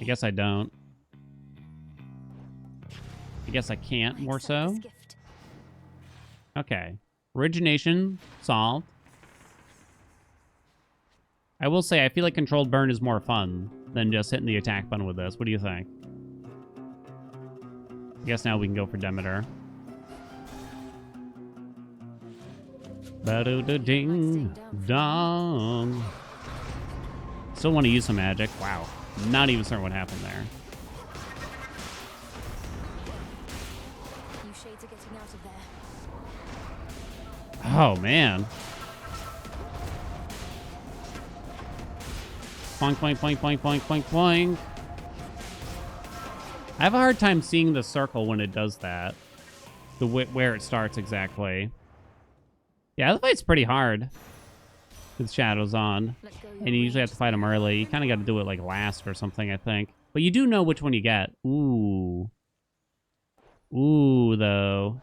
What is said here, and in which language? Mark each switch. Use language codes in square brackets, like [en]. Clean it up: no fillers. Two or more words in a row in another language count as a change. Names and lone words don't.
[en] I guess I don't. I guess I can't more so. Okay. Origination solved. I will say, I feel like controlled burn is more fun than just hitting the attack button with this. What do you think? I guess now we can go for Demeter. Ba-do-da-ding dong. Still want to use some magic. Wow. Not even certain what happened there. You shades are getting out of there. Oh, man. Boink, boink, boink, boink, boink, boink, boink. I have a hard time seeing the circle when it does that. Where it starts exactly. Yeah, the fight's pretty hard with shadows on. And you usually have to fight them early. You kind of got to do it like last or something, I think. But you do know which one you get. Ooh. Ooh, though.